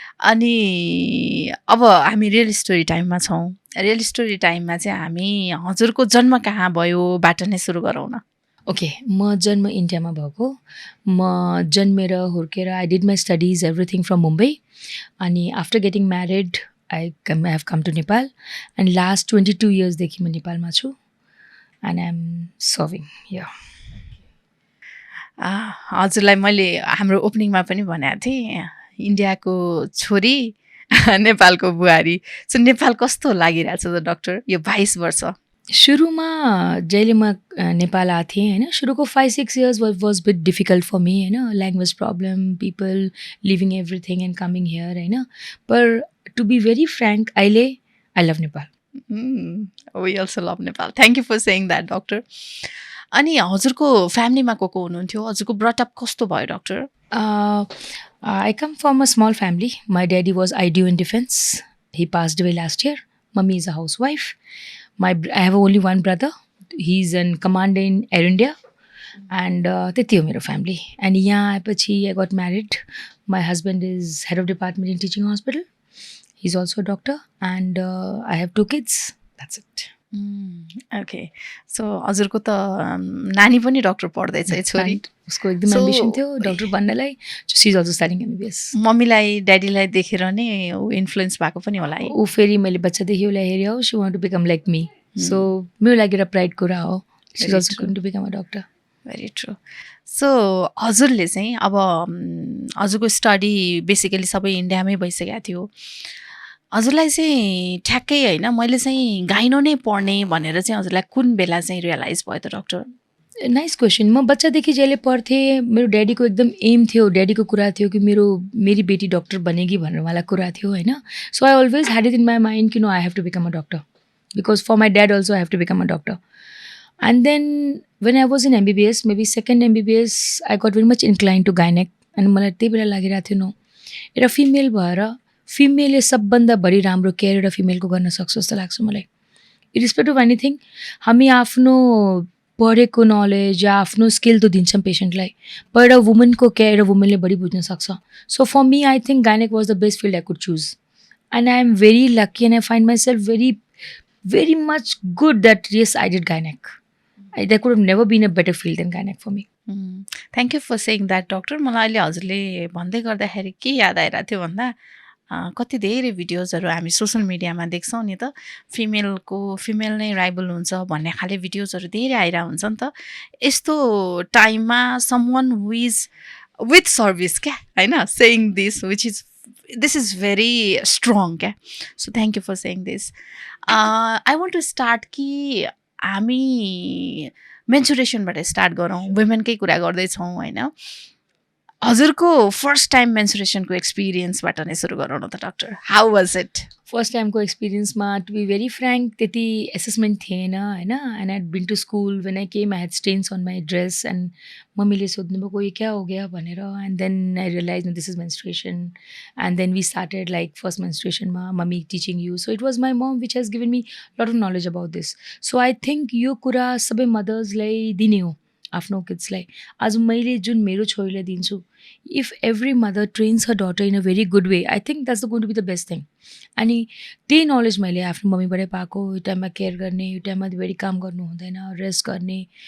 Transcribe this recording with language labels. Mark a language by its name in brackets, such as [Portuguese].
[Nepali] अनि अब हामी रियल स्टोरी टाइममा छौँ. रियल स्टोरी टाइममा चाहिँ हामी हजुरको जन्म कहाँ भयो बाट नै सुरु गरौँ न. ओके, म जन्म इन्डियामा भएको. म जन्मेर हुर्केर [English] I did my studies everything from Mumbai. अनि after getting married I have come to Nepal. And last [Nepali] 22 इयर्सदेखि म नेपालमा छु. [English] And I am serving here. [Nepali] हजुरलाई मैले हाम्रो ओपनिङमा पनि भनेको थिएँ, इन्डियाको छोरी, नेपालको बुहारी. सो नेपाल कस्तो लागिरहेछ त डाक्टर यो 22 वर्ष? सुरुमा जहिले म नेपाल आएको थिएँ होइन, सुरुको [English] 5-6 years was bit difficult for me [Nepali] होइन. [English] Language problem, people living everything and coming here होइन. Per to be very frank, अहिले I love Nepal. We also love Nepal. Thank you for saying that doctor. [Nepali] अनि हजुरको फ्यामिलीमा को हुनुहुन्थ्यो? हजुरको ब्रटअप कस्तो भयो doctor? [English] I come from a small family. My daddy was IDU in defense. He passed away last year. Mummy is a housewife. I have only one brother. He's in command in Air India. [Nepali] And त्यति हो मेरो family. [English] And यहाँ आएपछि I got married. My husband is head of department in teaching hospital. He's also a doctor. And I have 2 kids. That's it. [Nepali] Okay. So हजुरको त नानी पनि doctor पढ्दैछ है छोरी। And उसको एकदम [English] So, [Nepali] एम्बिसन थियो doctor बन्नलाई। [English] She is also studying MBBS. [Nepali] मम्मीलाई ड्याडीलाई देखेर नै ऊ इन्फ्लुएन्स भएको पनि होला है। ऊ फेरि मैले बच्चादेखि उसलाई हेरेँ हो [English] She want to become like me. [Nepali] So मेरो लागि एउटा प्राइड कुरा हो। [English] She is Very also true. Going to become a doctor. Very true. [Nepali] So हजुरले चाहिँ अब हजुरको स्टडी बेसिकली सबै इन्डियामै भइसकेको थियो। हजुरलाई चाहिँ ठ्याक्कै होइन मैले चाहिँ गाइनो नै पढ्ने भनेर चाहिँ हजुरलाई कुन बेला चाहिँ रियलाइज भयो त डक्टर? [English] Nice question. [Nepali] म बच्चादेखि जहिले पढ्थेँ मेरो ड्याडीको एकदम एम थियो, ड्याडीको कुरा थियो कि [Hindi] मेरी बेटी डक्टर बनेगी [Nepali] भनेर उहाँलाई कुरा थियो होइन। [English] So I always had it in my mind कि no I have to become a doctor because for my dad also I have to become a doctor. And then when I was in MBBS maybe second MBBS I got very much incline to gynaec. [Nepali] अनि मलाई त्यही बेला लागिरहेको थियो no एउटा female भएर फिमेलले सबभन्दा बढी राम्रो केयर एउटा फिमेलको गर्न सक्छ जस्तो लाग्छ मलाई। [English] irrespective of anything [Nepali] हामी आफ्नो पढेको नलेज या आफ्नो स्किल त दिन्छौँ पेसेन्टलाई, पर एउटा वुमनको केयर एउटा वुमनले बढी बुझ्न सक्छ। [English] So for me I think gynaec was the best field I could choose and I am very lucky and I find myself very much good that yes I did gynec. There could have never been a better field than gynec for me. Thank you for saying that doctor. [Nepali] मलाई अहिले हजुरले भन्दै गर्दाखेरि के याद आइरहेको थियो भन्दा कति धेरै भिडियोजहरू हामी सोसल मिडियामा देख्छौँ नि त फिमेल नै राइबल हुन्छ भन्ने खाले भिडियोजहरू धेरै आइरहेको हुन्छ नि त। [English] यस्तो टाइममा someone who is with service क्या होइन saying this is very strong क्या। So thank you for saying this. I want to start [Nepali] कि हामी मेन्सुरेसनबाट स्टार्ट गरौँ, वुमेनकै कुरा गर्दैछौँ होइन। हजुरको फर्स्ट टाइम मेन्सुरेसनको एक्सपिरियन्सबाट नै सुरु गरौँ न त doctor. [English] How was it? [Nepali] First टाइमको एक्सपिरियन्समा टु बी भेरी फ्रेङ्क त्यति एसेसमेन्ट थिएन होइन। [English] and I been to school when I came I had stains on my dress and मम्मीले सोध्नुभएको [Hindi] यो क्या हो गया [English] भनेर। And then I realize no this is menstruation and then we started like first मेन्स्ट्रुएसनमा mummy teaching you. So it was my mom which has given me lot of knowledge about this. So I think [Nepali] यो कुरा सबै मदर्सलाई दिने हो आफ्नो किड्सलाई। आज मैले जुन मेरो छोरीलाई दिन्छु [English] If every mother trains her daughter in a very good way I think that's the going to be the best thing. [Nepali] अनि त्यही नलेज मैले आफ्नो मम्मीबाटै पाएको। यो टाइममा केयर गर्ने, यो टाइममा भेरी काम गर्नु हुँदैन, रेस्ट गर्ने।